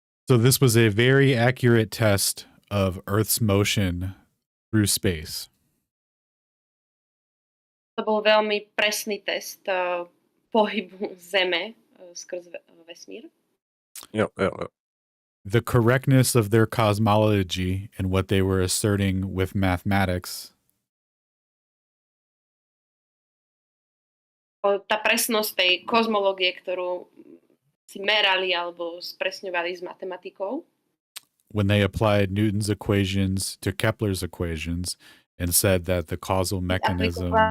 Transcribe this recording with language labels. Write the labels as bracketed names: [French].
[English] So this was a very accurate test of Earth's motion through space. [Slovak] To bol veľmi presný test pohybu Zeme skrz vesmír. [Czech] Jo. [English] the correctness of their cosmology and what they were asserting with mathematics. [Slovak] Tá presnosť tej kozmológie, ktorú si merali alebo spresňovali s matematikou. [English] When they applied Newton's equations to Kepler's equations and said that the causal mechanism...